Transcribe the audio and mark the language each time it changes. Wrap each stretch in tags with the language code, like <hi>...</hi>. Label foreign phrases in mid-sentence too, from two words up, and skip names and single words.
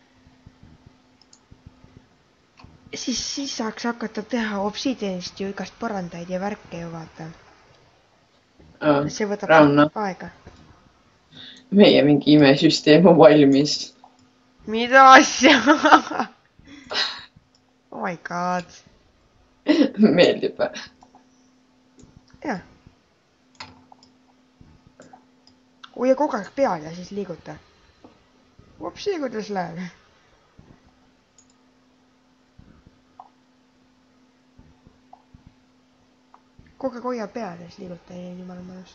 <et>Siis saaks hakata teha obsidianist ju igast põrandaid ja värke ju vaata. See võtab aega. Meie mingi imesüsteem on valmis. Mida asja?</et> <en>Oh my god.</en> <et>Meeldib või? Jah. Hoia kogu aeg peal ja siis liiguta. Vopsi, kuidas läheb. Kogu aeg hoia peal ja siis liiguta ja jumala mõnus.</et>